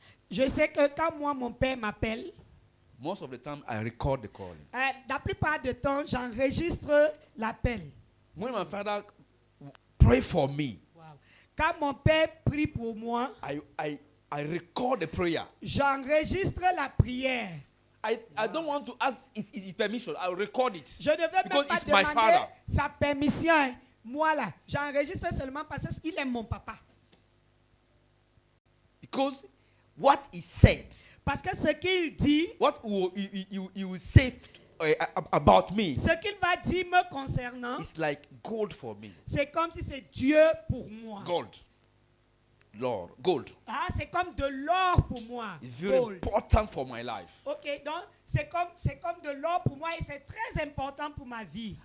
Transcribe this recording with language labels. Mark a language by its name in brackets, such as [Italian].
[French] Je sais que quand moi, mon père m'appelle, [English] most of the time I record the call. [French] la plupart du temps, j'enregistre l'appel. [English] When my father pray for me, Wow. [French] Quand mon père prie pour moi, [English] I record the prayer. [French] j'enregistre la prière. [English] I don't want to ask his permission. I'll record it. [French] Je ne veux même [English] Because [French] pas [English] it's my [French] demander [English] father. [French] sa permission. Hein. Moi là, j'enregistre seulement parce qu'il est mon papa. [English] Because what he said, [French] Parce que ce qu'il dit, [English] what he will say about me [French] ce qu'il va dire me concernant, [English] is like gold for me. [French] c'est comme si c'est Dieu pour moi. [English] Gold. Lord, gold. [French] Ah, c'est comme de l'or pour moi. [English] It's very Gold. important for my life. [French] Ok, donc c'est comme de l'or pour moi et c'est très important pour ma vie.